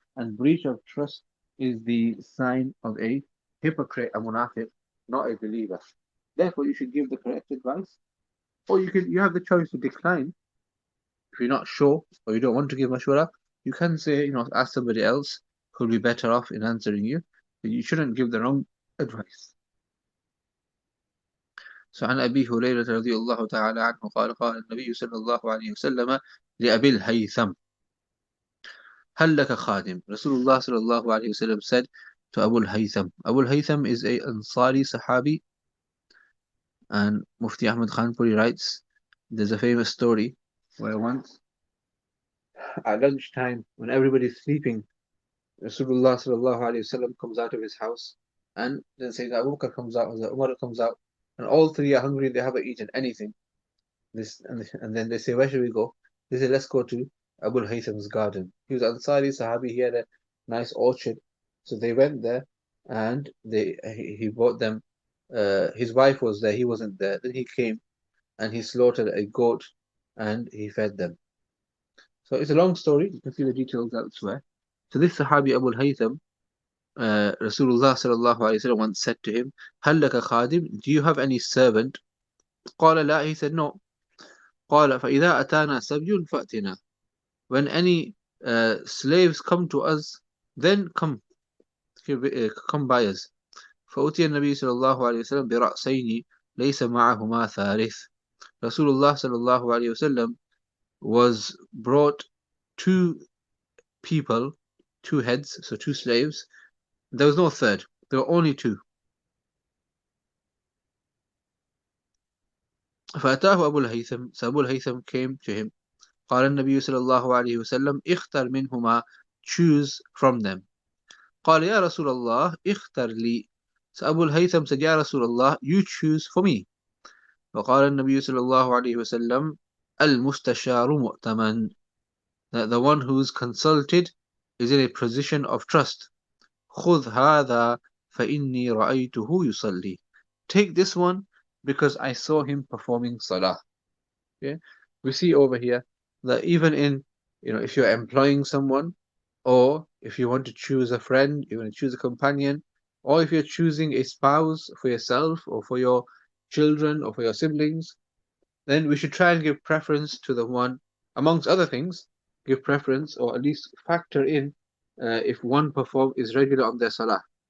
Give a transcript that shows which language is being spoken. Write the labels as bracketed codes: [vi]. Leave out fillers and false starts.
[en] And breach of trust is the sign of a hypocrite, a munafiq, not a believer. Therefore, you should give the correct advice, or you have the choice to decline. If you're not sure or you don't want to give mashwara, you can say, ask somebody else who'll be better off in answering you. But you shouldn't give the wrong advice. [ar] So عن أبي هريرة رضي الله تعالى عنه قال قال النبي صلى الله عليه وسلم لأبي الهيثم هل لك خادم. [en] Rasulullah sallallahu alayhi wasallam said to Abu al-Haytham. Abu al-Haytham is a Ansari Sahabi, and Mufti Ahmad Khanpuri writes, there's a famous story where once at lunchtime, when everybody's sleeping, Rasulullah sallallahu alayhi wasallam comes out of his house, and then Sayyidina Abu Bakr comes out, and Umar comes out, and all three are hungry. They haven't eaten anything. And then they say, where should we go? They say, let's go to Abu Haytham's garden. He was Ansari Sahabi. He had a nice orchard, so they went there, and he bought them. His wife was there. He wasn't there. Then he came, and he slaughtered a goat, and he fed them. So it's a long story. You can see the details elsewhere. So this Sahabi Abu Haytham, Rasulullah sallallahu alaihi wasallam once said to him, [ar] "Hal laka khadim? [en] Do you have any servant?" [ar] قال لا. [en] He said no. [ar] قال فإذا أتانا سبي فأتنا. [en] When any slaves come to us, then come by us. [ar] فأتي النبي صلى الله عليه وسلم برأسين ليس معهما ثالث. [en] Rasulullah [ar] صلى الله عليه وسلم [en] was brought two people, two heads, so two slaves. There was no third. There were only two. [ar] فأتاه أبو الهيثم. [en] So Abu al-Haytham came to him. [ar] قال النبي صلى الله عليه وسلم اختر منهما, [en] choose from them. [ar] قال يا رسول الله اختر لي. [en] So Abu al-Haytham said, [ar] يا رسول الله, [en] you choose for me. [ar] وقال النبي صلى الله عليه وسلم المستشار مؤتمن. [en] The one who is consulted is in a position of trust. [ar] خذ هذا فإني رأيته يصلي. [en] Take this one because I saw him performing salah. Okay? We see over here that even in, if you're employing someone, or if you want to choose a friend, you want to choose a companion, or if you're choosing a spouse for yourself or for your children or for your siblings, then we should try and give preference to the one, amongst other things, give preference or at least factor in if one is regular on their salah.